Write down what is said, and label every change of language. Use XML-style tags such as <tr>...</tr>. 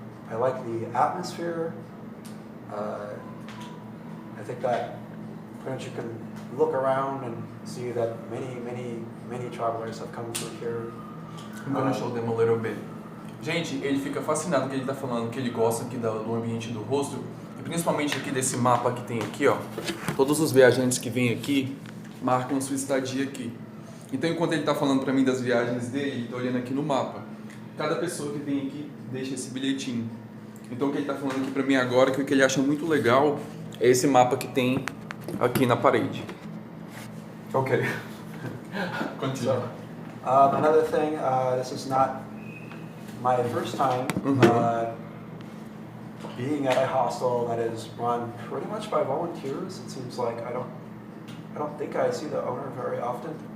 <en>I like the atmosphere. I think that you can look around and see that many travelers have come through here. I'm gonna show them a little bit.</en> <pt>Gente, ele fica fascinado que ele tá falando que ele gosta aqui do ambiente do hostel e principalmente aqui desse mapa que tem aqui, ó. Todos os viajantes que vêm aqui marcam sua estadia aqui. Então, enquanto ele tá falando pra mim das viagens dele, ele tá olhando aqui no mapa. Cada pessoa que vem aqui deixa esse bilhetinho. Então, o que ele tá falando aqui pra mim agora, que o que ele acha muito legal é esse mapa que tem aqui na parede.</pt> <en>Ok. Continue. So, another thing, this is not my first time being at a hostel that is run pretty much by volunteers. It seems like I don't think I see the owner very often.</en>